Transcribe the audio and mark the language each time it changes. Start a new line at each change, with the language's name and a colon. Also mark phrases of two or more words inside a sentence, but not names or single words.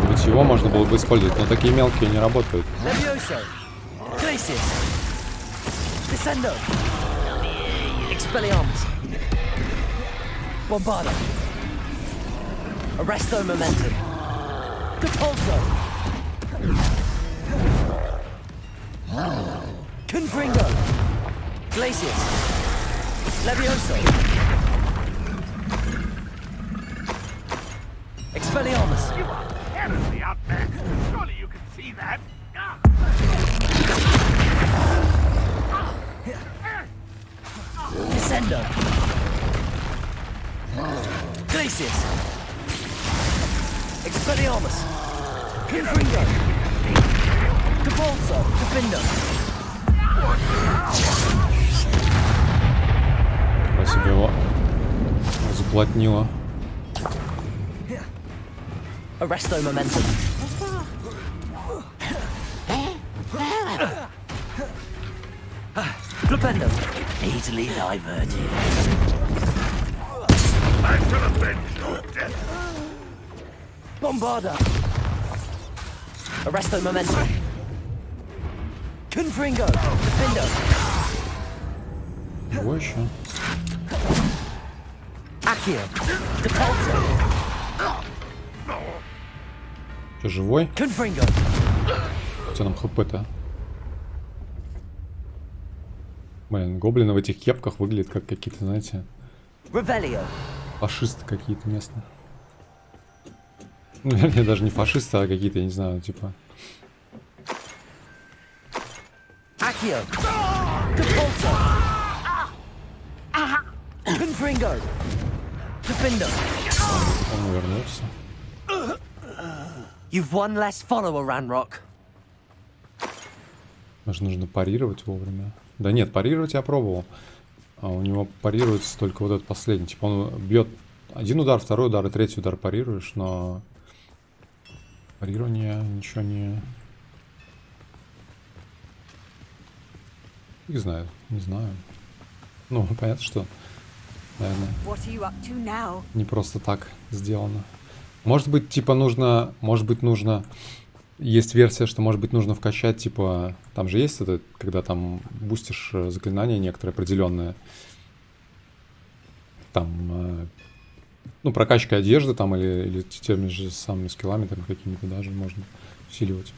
Russian: его можно было бы использовать, но такие мелкие не работают. Levioso. Glacius. Descendo. Expelliarmus. Bombarda. Arresto momentum. Capulso. Confringo. Glacius. Levioso. Expelliarmus.
English: You are terribly out there. Surely you can see that.
Russian: Descendo. Glacius. Expelliarmus. Confringo. Capulso. Defender. Про себя его заплотнило. Arresto momentum. Flipendo.
English: Easily diverted. I shall avenge your death.
Russian: Bombarda. Arresto momentum. Confringo. Defender. Его еще. Accio. Depulso. Ты живой? Confringo. У тебя нам хп-то. Блин, гоблины в этих кепках выглядят как какие-то, знаете, Revelio. фашисты какие-то местные. Ну, вернее, даже не фашисты, а какие-то, я не знаю, типа... Accio. Depulso. Confringo. Defender. Он вернулся.
English: You've one less follower, Ranrock.
Russian: Даже нужно парировать вовремя. Да нет, парировать я пробовал. А у него парируется только вот этот последний. Типа он бьет один удар, второй удар и третий удар парируешь, но... Парирование ничего не... Не знаю, не знаю. Ну, понятно, что, наверное,
English: What are you up to now?
Russian: не просто так сделано. Может быть, типа нужно... Может быть, нужно... Есть версия, что, может быть, нужно вкачать, типа... Там же есть это, когда там бустишь заклинания некоторые определенные. Там... Ну, прокачка одежды там или теми же самыми скиллами там какими-то даже можно усиливать.